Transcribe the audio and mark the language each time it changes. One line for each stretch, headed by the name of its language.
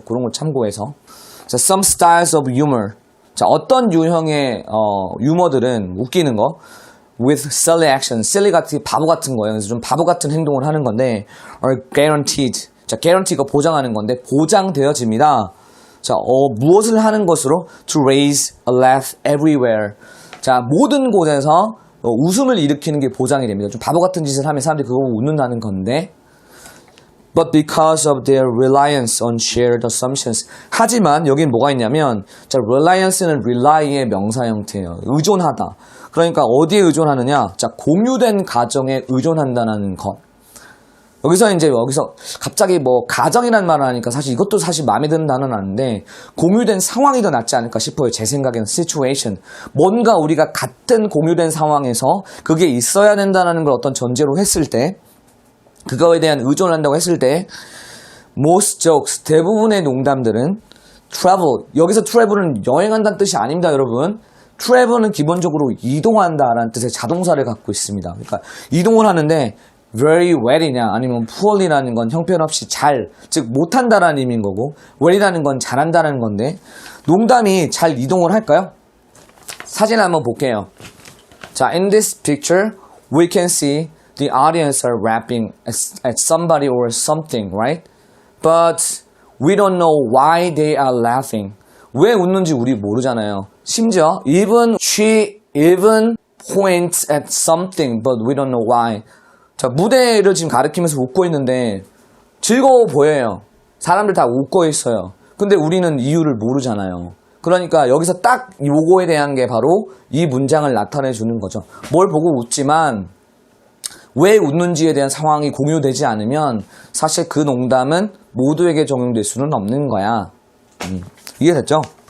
Korean: 그런 걸 참고해서. 자,
English: some styles of humor.
Korean: 자, 어떤 유형의 유머들은 웃기는 거
English: with silly action.
Korean: silly 같은 바보 같은 거예요. 그래서 좀 바보 같은 행동을 하는 건데
English: are guaranteed.
Korean: 자, guarantee가 보장하는 건데 보장되어집니다.
English: 자,
Korean: 무엇을 하는 것으로
English: to raise a laugh everywhere.
Korean: 자, 모든 곳에서 웃음을 일으키는 게 보장이 됩니다. 좀 바보 같은 짓을 하면 사람들이 그거 웃는다는 건데
English: but because of their reliance on shared assumptions.
Korean: 하지만 여긴 뭐가 있냐면 자, reliance는 rely의 명사 형태예요. 의존하다. 그러니까 어디에 의존하느냐? 자, 공유된 가정에 의존한다는 것. 여기서 갑자기 뭐 가정이라는 말을 하니까 사실 이것도 사실 마음에 드는 단어는 아닌데 공유된 상황이 더 낫지 않을까 싶어요. 제 생각에는 situation. 뭔가 우리가 같은 공유된 상황에서 그게 있어야 된다는 걸 어떤 전제로 했을 때 그거에 대한 의존을 한다고 했을 때
English: most jokes
Korean: 대부분의 농담들은 travel 여기서 travel은 여행한다는 뜻이 아닙니다, 여러분. travel은 기본적으로 이동한다라는 뜻의 자동사를 갖고 있습니다. 그러니까 이동을 하는데 very well이냐 아니면 poorly라는 건 형편없이 잘, 즉 못한다라는 의미인 거고 well이라는 건 잘한다는 건데 농담이 잘 이동을 할까요? 사진 한번 볼게요.
English: 자, in this picture we can see the audience are rapping at somebody or something, right? But we don't know why they are laughing.
Korean: 왜 웃는지 우리 모르잖아요.
English: 심지어 she even points at something, but we don't know why.
Korean: 자, 무대를 지금 가리키면서 웃고 있는데 즐거워 보여요. 사람들 다 웃고 있어요. 근데 우리는 이유를 모르잖아요. 그러니까 여기서 딱 요거에 대한 게 바로 이 문장을 나타내 주는 거죠. 뭘 보고 웃지만 왜 웃는지에 대한 상황이 공유되지 않으면 사실 그 농담은 모두에게 적용될 수는 없는 거야. 이해됐죠?